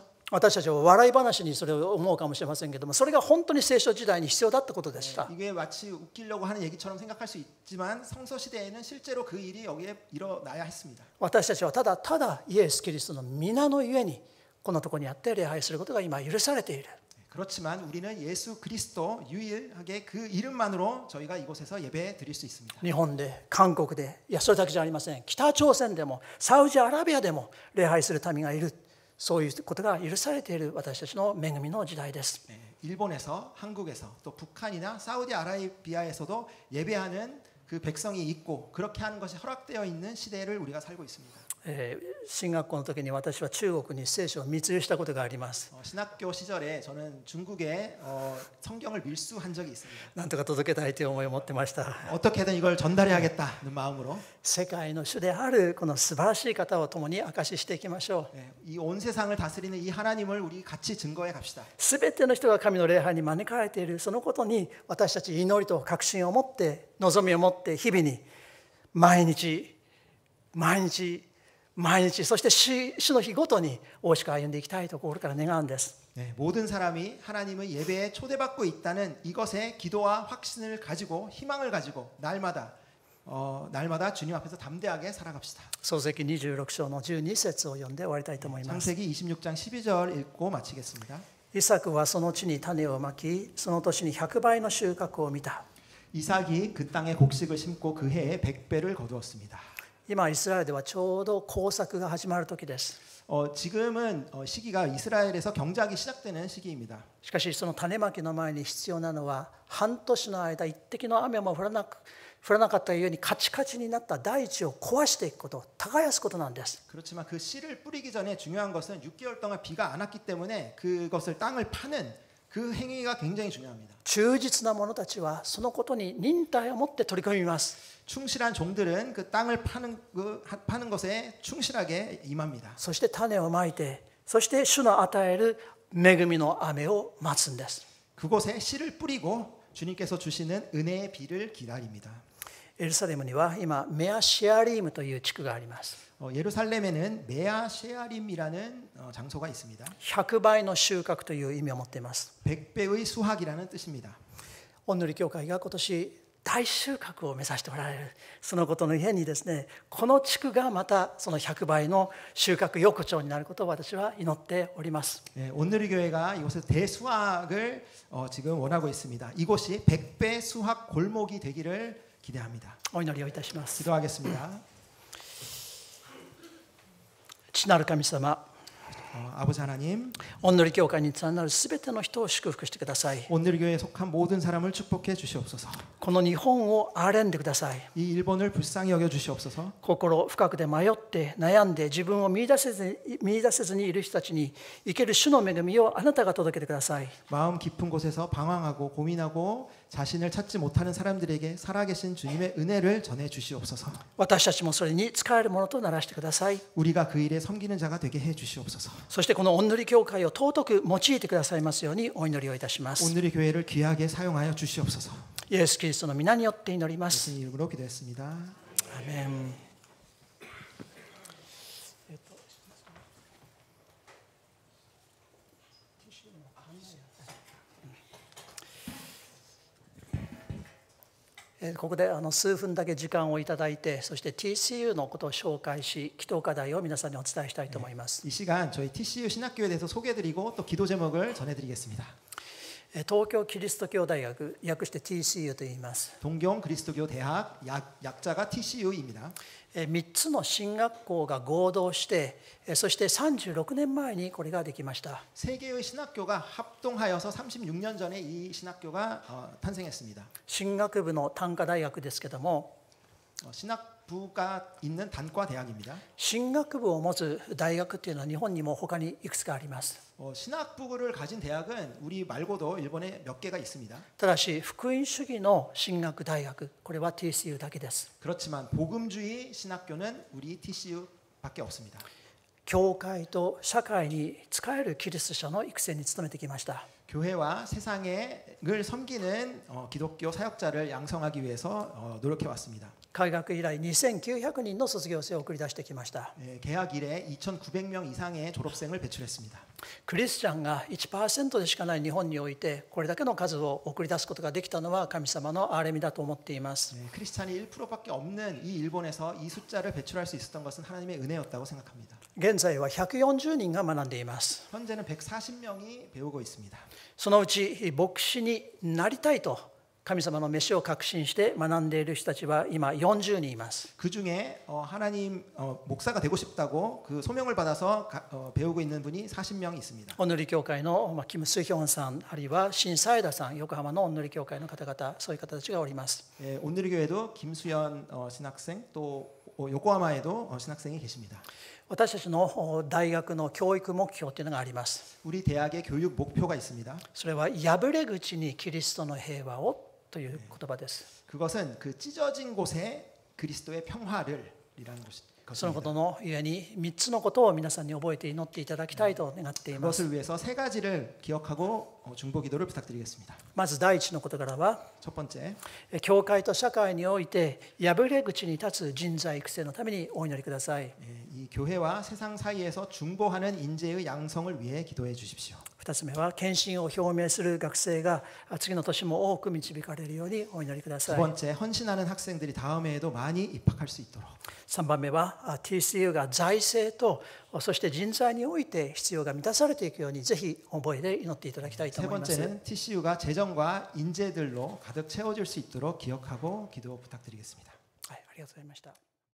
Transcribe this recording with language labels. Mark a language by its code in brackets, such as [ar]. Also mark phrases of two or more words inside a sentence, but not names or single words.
[ja] 私たちは笑い話にそれを思うかもしれませんけども、それが本当に聖書時代に必要だったことでした。 [ko] 이게 마치 웃기려고 하는 얘기처럼 생각할 수 있지만 성서 시대에는 실제로 그 일이 여기에 일어나야 했습니다. [ja] 私たちはただただイエス・キリストの皆のゆえにこのところにあって礼拝することが今許されている。 [ko] 그렇지만 우리는 예수 그리스도 유일하게 그 이름만으로 저희가 이곳에서 예배 드릴 수 있습니다. [ja] 日本で、韓国で、いやそれだけじゃありません。北朝鮮でもサウジアラビアでも礼拝する民がいる。そういうことが許されている私たちの恵みの時代です。 [ko] 일본에서, 한국에서, 또 북한이나 사우디아라비아에서도 예배하는 그 백성이 있고 그렇게 하는 것이 허락되어 있는 시대를 우리가 살고 있습니다. [ja] 進学校の時に私は中国に聖書を密輸したことがあります。 [ko] 신학교 시절에 저는 중국에 성경을 밀수한 적이 있습니다. [ja] なんとか届けたいという思いを持ってました。 [ko] 어떻게든 이걸 전달해야겠다는 마음으로 [ja] 世界の主であるこの素晴らしい方を共に証ししていきましょう。 [ko] 이 온 세상을 다스리는 이 하나님을 우리 같이 증거해 갑시다. [ja] すべての人が神の礼拝に招かれているそのことに私たち祈りと確信を持って望みを持って日々に毎日そして主の日ごとに大しく歩んでいきたいと心から願うんです。 [ko] 모든 사람이 하나님의 예배에 초대받고 있다는 이것에 기도와 확신을 가지고 희망을 가지고 날마다 주님 앞에서 담대하게 살아갑시다. [ja] 創世記26章の12節を読んで終わりたいと思います。 [ko] 창세기 26장 12절 읽고 마치겠습니다. [ja] イサクはその地に種をまき、その年に100倍の収穫を見た。 [ko] 이삭이 그 땅에 곡식을 심고 그 해에 100배를 거두었습니다. [ja] 今イスラエルではちょうど耕作が始まる時です。 [ko] 지금은 시기가 이스라엘에서 경작이 시작되는 시기입니다. [ja] しかしその種まきの前に必要なのは半年の間一滴の雨も降らなかったゆえにカチカチになった大地を壊していくこと、耕すことなんです。 [ko] 그렇지만 그 씨를 뿌리기 전에 중요한 것은 6개월 동안 비가 안 왔기 때문에 그것을 땅을 파는 그 행위가 굉장히 중요합니다. [ja] 忠実な者たちはそのことに忍耐を持って取り組みます。 [ko] 충실한 종들은 그 땅을 파는 것에 충실하게 임합니다. [ja] そして種をまいて、そして主の与える恵みの雨を待つんです。 [ko] 그곳에 씨를 뿌리고 주님께서 주시는 은혜의 비를 기다립니다. [ja] エルサレムには今メアシアリームという地区があります。 [ko] 예루살렘에는 메아 셰아림이라는 장소가 있습니다. [ja] 100 倍の収穫という意味を持っています。 [ko] 100배의 수확이라는 뜻입니다. [ja] おんぬり教会が今年大収穫を目指しておられる、そのことのゆえにですね、この地区がまたその100倍の収穫横丁になることを私は祈っております。 [ko] 온누리 교회가 이곳에서 대수확을 지금 원하고 있습니다. 이곳이 100배 수확 골목이 되기를 기대합니다. [ja] お祈りをいたします。 [ko] 기도하겠습니다. [ja] 父なる神様、 [ko] 아버지 하나님, [ja] おんぬり教会に連なるすべての人を祝福してください。 [ko] 온누리 교회에 속한 모든 사람을 축복해 주시옵소서. [ja] この日本を憐れんでください。 [ko] 이 일본을 불쌍히 여겨 주시옵소서. [ja] 心深くで迷って悩んで自分を見出せずにいる人たちに生ける主の恵みをあなたが届けてください。 [ko] 마음 깊은 곳에서 방황하고 고민하고 자신을 찾지 못하는 사람들에게 살아계신 주님의 은혜를 전해 주시옵소서. [ja] 私たちもそれに使えるものとならしてください。 [ko] 우리가 그 일에 섬기는 자가 되게 해 주시옵소서. [ja] そしてこのおんぬり教会を尊く用いてくださいますようにお祈りをいたします。 [ko] 온누리 교회를 귀하게 사용하여 주시옵소서. [ja] イエス・キリストの皆によって祈ります。 [ko] 예수님 이름으로 기도했습니다. [ja] アーメン。ここで数分だけ時間をいただいて、そして TCU のことを紹介し、祈祷課題を皆さんにお伝えしたいと思います。 [ko] 이 시간 저희 TCU 신학교에 대해서 소개해드리고 또 기도 제목을 전해드리겠습니다. [ja] 東京キリスト教大学、略して TCU と言います。 [ko] 동경 그리스도교 대학 약자가 TCU입니다. [ja] 3 つの進学校が合同して、そして36年前にこれができました。 [ko] 세 개의 신학교가 합동하여서 36년 전에 이 신학교가 탄생했습니다. [ja] 進学部の単科大学ですけども、 [ko] 신학부가 있는 단과 대학입니다. [ja] 進学部を持つ大学というのは日本にも他にいくつかあります。 [ko] 신학부를 가진 대학은 우리 말고도 일본에 몇 개가 있습니다. [ja] ただし福音主義の進学大学、これは TCU だけです。 [ko] 그렇지만 복음주의 신학교는 우리 TCU밖에 없습니다. [ja] 教会と社会に仕えるキリスト者の育成に努めてきました。 [ko] 교회와 세상을 섬기는 기독교 사역자를 양성하기 위해서 노력해 왔습니다. [ja] 開学以来2900人の卒業生を送り出してきました。 [ko] 개학 이래 2,900명 이상의 졸업생을 배출했습니다. [ja] クリスチャンが 1% でしかない日本においてこれだけの数を送り出すことができたのは神様の憐れみだと思っています。 [ko] 크리스찬이 1%밖에 없는 이 일본에서 이 숫자를 배출할 수 있었던 것은 하나님의 은혜였다고 생각합니다. [ja] 現在は140人が学んでいます。 [ko] 현재는 140명이 배우고 있습니다. [ja] そのうち牧師になりたいと神様の召しを確信して学んでいる人たちは今40人います。 [ko] 그 중에 하나님 목사가 되고 싶다고 그 소명을 받아서 배우고 있는 분이 40명 있습니다. [ja] おんぬり教会のキム・スヒョンさん、あるいは新サイダさん、横浜のおんぬり教会の方々、そういう方たちがおります。 [ko] 온누리 교회도 김수연 신학생 또 요코하마에도 신학생이 계십니다. [ja] 私たちの大学の教育目標というのがあります。 [ko] 우리 대학의 교육 목표가 있습니다. [ja] それは破れ口にキリストの平和をという言葉です。 [ko] 그것은 그 찢어진 곳에 그리스도의 평화를 이라는 것입니다. [ja] そのことのゆえに3つのことを皆さんに覚えて祈っていただきたいと願っています。 [ko] 그것을 위해서 세 가지를 기억하고 중보기도를 부탁드리겠습니다. [ja] まず第一の事柄は [ko] 첫 번째, [ja] 教会と社会において破れ口に立つ人材育成のためにお祈りください。 [ko] 이 교회와 세상 사이에서 중보하는 인재의 양성을 위해 기도해 주십시오. [ja] 2 つ目は献身を表明する学生が次の年も多く導かれるようにお祈りくださ [ko] 두 [ja] い。 [ko] 번째, 헌신하는 학생들이 다음 해에도 많이 입학할 수 있도록. [ja] 3 番目は TCU が財政とそして人材において必要が満たされていくようにぜひ覚えで祈っていただきたいと [ko] 세 [ja] 思います。 [ko] 번째는 TCU가 재정과 인재들로 가득 채워질 수 있도록 기억하고 기도 부탁드리겠습니다. [ja] はい、ありがとうございました。